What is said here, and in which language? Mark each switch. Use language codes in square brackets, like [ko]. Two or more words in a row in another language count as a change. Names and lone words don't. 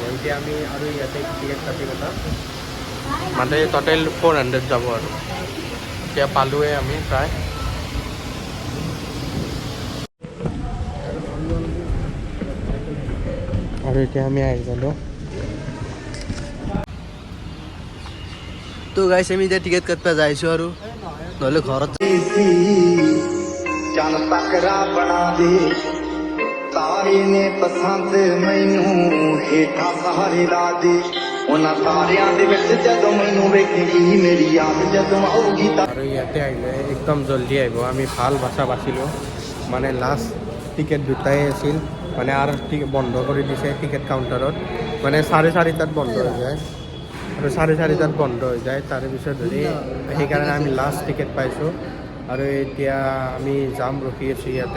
[as] এতিয়া আমি আৰু ইয়াতে টিকেট কাটিম এটা, মানে টোটেল 400 যাব আৰু এতিয়া পালোৱে আমি প্ৰায়। আৰু এতিয়া আমি আহি গ'লোঁ। তো গাইছ আমি এতিয়া টিকেট কাটবা যাইছোঁ আৰু নহ'লে ঘৰত [pa] ਚੰਨ ਤੱਕਰਾ ਬਣਾ ਦੇ ਤਾਰੇ ਨੇ ਪਸੰਦ ਮੈਨੂੰ ਹੇਠਾਂ ਸਹਾਰੇ ਲਾ ਦੇ ਉਹਨਾਂ ਤਾਰਿਆਂ ਦੇ ਵਿੱਚ ਜਦੋਂ ਮੈਨੂੰ ਵੇਖੇਗੀ ਮੇਰੀ ਯਾਦ ਜਦੋਂ ਆਊਗੀ ਤਾਂ [as] আৰু ইয়াতে আহিলে একদম জলদি আহিব। আমি ভাল বাছা বাচিলোঁ, মানে [en] last ticket [as] দুটাই আছিল, মানে আৰু বন্ধ কৰি দিছে [en] ticket counterত, [as] মানে 4:30 বন্ধ হৈ যায় আৰু 4:30 বন্ধ হৈ যায়। তাৰে পিছত ধৰি সেইকাৰণে আমি [en] last ticket [as] পাইছোঁ আৰু এতিয়া আমি যাম, ৰখি আছোঁ ইয়াতে।